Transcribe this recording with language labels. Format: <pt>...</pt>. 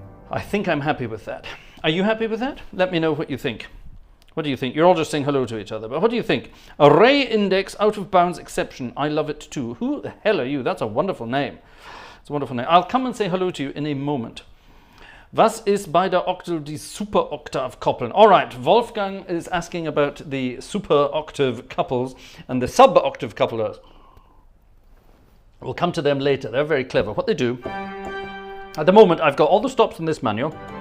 <en>I think I'm happy with that. Are you happy with that? Let me know what you think. What do you think? You're all just saying hello to each other, but what do you think? Array index out of bounds exception. I love it too. Who the hell are you? That's a wonderful name. It's a wonderful name. I'll come and say hello to you in a moment.</en> <de>Was ist bei der Octave die Super Octave Koppeln?</de> <en>All right, Wolfgang is asking about the super octave couples and the sub octave couplers. We'll come to them later. They're very clever. What they do, at the moment, I've got all the stops in this manual.</en>